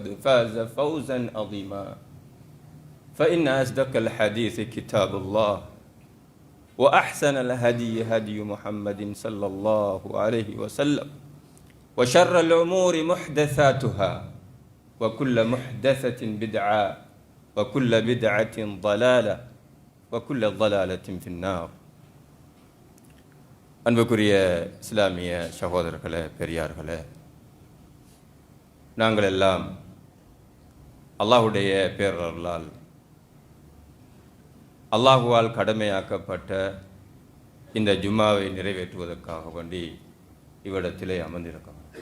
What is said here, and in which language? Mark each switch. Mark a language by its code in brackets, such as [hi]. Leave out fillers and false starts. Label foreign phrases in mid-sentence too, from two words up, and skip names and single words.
[ar] فاز فوزا عظيما فإن أصدق الحديث كتاب الله وأحسن الهدي هدي محمد صلى الله عليه وسلم وشر الأمور محدثاتها وكل محدثة بدعة وكل بدعة ضلالة وكل ضلالة في النار [ta] அன்புக்குரிய இஸ்லாமிய சகோதரர்களே பெரியார்களே, நாங்கள் எல்லாம் அல்லாஹுடைய பேரருளால் அல்லாஹுவால் கடமையாக்கப்பட்ட இந்த ஜும்மாவை நிறைவேற்றுவதற்காக வேண்டி இவ்விடத்திலே அமர்ந்திருக்கிறோம்.